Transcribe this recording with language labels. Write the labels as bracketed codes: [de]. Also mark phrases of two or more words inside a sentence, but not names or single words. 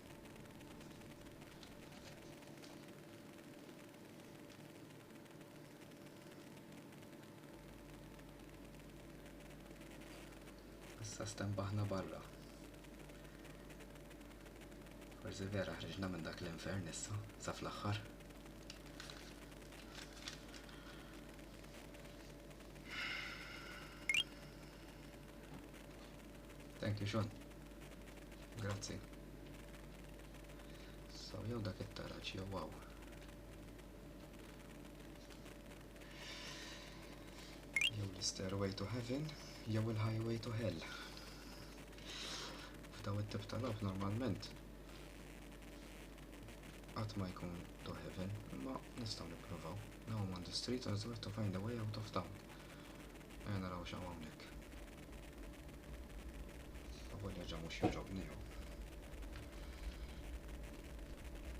[mt] Issa stembaħna barra. Forsi vera ħriġna minn dak l-infern issa, sa fl-aħħar. [en] Thank you, Sean. [mt] Grazzi. So, jew dak it-taraċ, jew wow. Jew l-stairway to heaven, jew il-highway to hell. F'daw it-tip tal-lob normalment qatt ma jkun [en] to heaven, [mt] imma nistgħu nippruvaw. [en] Now I'm on the street and sort to find a way out of town. [mt] Naraw x'hawn hawnhekk. Avolja ġa mhux joġobni jew.